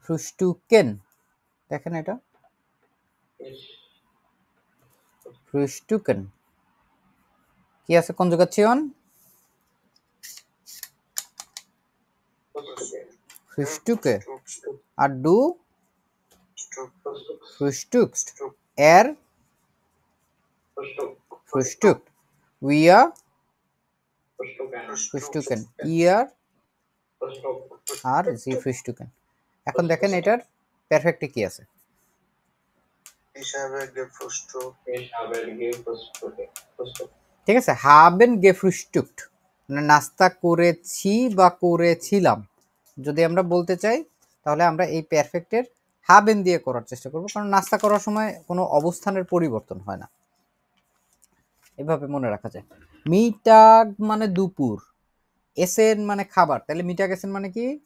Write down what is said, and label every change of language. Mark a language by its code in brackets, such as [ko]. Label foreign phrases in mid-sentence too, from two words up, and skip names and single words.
[bn] ফ্রুস্টুকেন, দেখেন এটা ফ্রুস্টুকেন কি আছে কনজুগেশন [de] ফ্রুস্টুকে আর ডু frühstückt er frühstückt wir frühstücken ihr আর sie frühstücken [bn] এখন দেখেন এটার পারফেক্টে কি আছে ঠিক আছে [de] haben gefrühstückt [bn] মানে নাস্তা করেছি বা করেছিলাম যদি আমরা বলতে চাই তাহলে আমরা এই পারফেক্টের haben দিয়ে করার চেষ্টা করব কারণ নাস্তা করার সময় কোনো অবস্থানের পরিবর্তন হয় না এভাবে মনে রাখা যায় মিটাগ মানে দুপুর এসেন মানে খাবার তাহলে [de] Mittag essen [bn] মানে কি